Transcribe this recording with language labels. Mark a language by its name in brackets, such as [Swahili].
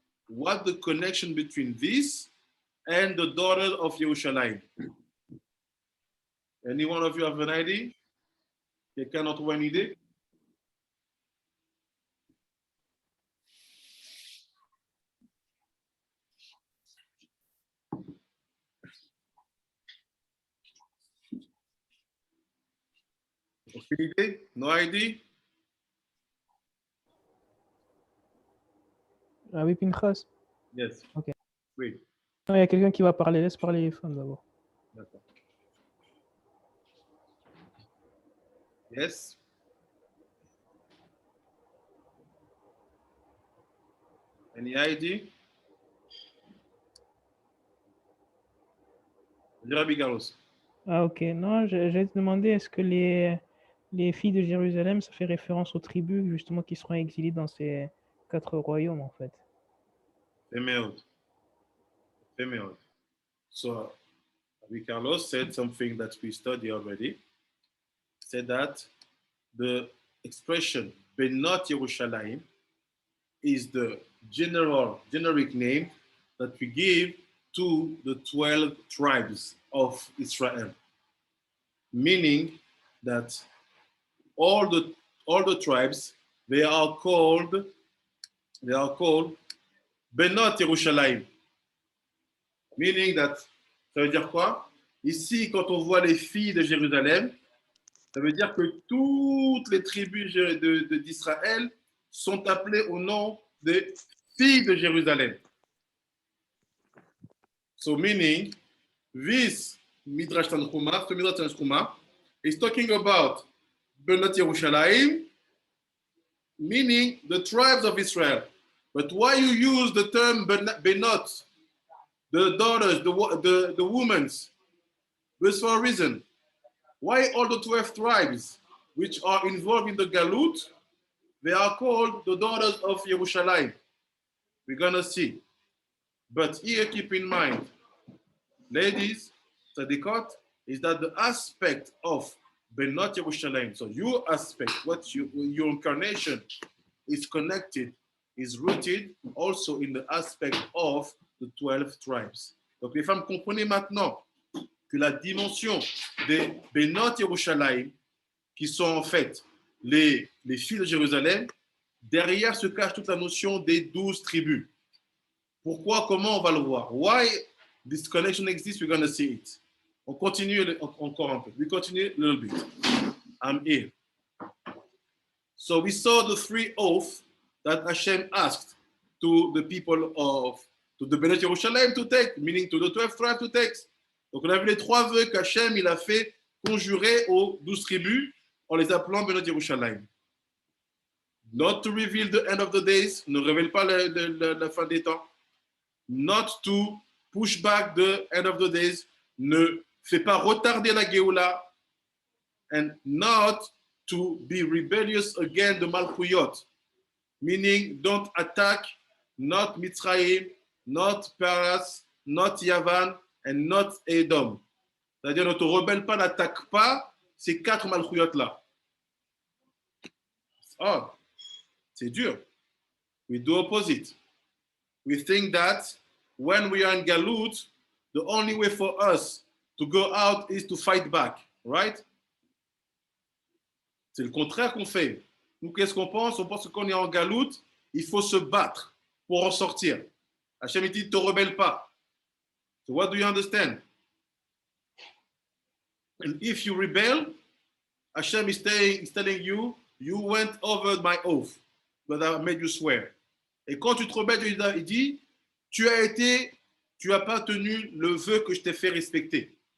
[English] What the connection between this and the daughter of Yerushalayim? Any one of you have an idea? [French] Quelqu'un d'entre vous a une idée? Aucune idée? [English] No idea? [French] Ah oui, Pinchas. [English] Yes. Ok. [French] Oui. Non, il y a quelqu'un qui va parler. Laisse parler les femmes d'abord. D'accord. [English] Yes. Any idea? Rabbi Carlos. [French] Ah ok. Non, j'ai demandé est-ce que les filles de Jérusalem, ça fait référence aux tribus justement qui seront exilées dans ces 4 royaumes en fait. [English] Female. Female. So Rabbi Carlos said something that we studied already. Said that the expression Benot Yerushalayim is the generic name that we give to the 12 tribes of Israel, meaning that all the tribes they are called Benot Yerushalayim, meaning that [French] ça veut dire quoi? Ici, quand on voit les filles de Jérusalem, ça veut dire que toutes les tribus d'Israël sont appelées au nom des filles de Jérusalem. [English] So meaning, this Midrash Tanchuma is talking about Benot Yerushalayim, meaning the tribes of Israel. But why you use the term Benot, the daughters, the women's? There's for a reason. Why all the 12 tribes which are involved in the Galut, they are called the daughters of Yerushalayim. We're gonna see. But here, keep in mind, ladies, Tzadikot, is that the aspect of Benot Yerushalayim, so your aspect, your incarnation is connected, is rooted also in the aspect of the 12 tribes. [French] Donc les femmes, comprenez maintenant que la dimension des Benot Yerushalayim, qui sont en fait les filles de Jérusalem, derrière se cache toute la notion des 12 tribus. Pourquoi, comment, on va le voir. [English] Why this connection exists, we're going to see it. [French] On continue encore un peu. [English] We continue a little bit. I'm here. So we saw the 3 oaths that Hashem asked to the people to the Benot Yerushalayim to take, meaning to the 12 tribes to take. [French] Donc on a vu les 3 vœux qu'Hachem il a fait conjurer aux 12 tribus en les appelant Benot Yerushalayim. [English] Not to reveal the end of the days, [French] ne révèle pas la fin des temps. [English] Not to push back the end of the days, [French] ne fait pas retarder la Géoula. [English] And not to be rebellious against the Malchuyot, meaning don't attack, not Mitzrayim, not Paras, not Yavan, and not Edom. [French] C'est-à-dire ne te rebelle pas, n'attaque pas ces 4 Malchuyot-là. Oh, c'est dur. [English] We do opposite. We think that when we are in Galut, the only way for us to go out is to fight back, right? [French] C'est le contraire qu'on fait. Nous, qu'est-ce qu'on pense? On pense que quand on est en Galut, il faut se battre pour en sortir. Hachem dit, ne te rebelle pas. [English] So what do you understand? And if you rebel, Hashem is telling you, you went over my oath that I made you swear. [French] Et quand tu te rebelles, il dit, tu as pas tenu le vœu que je t'ai fait respecter.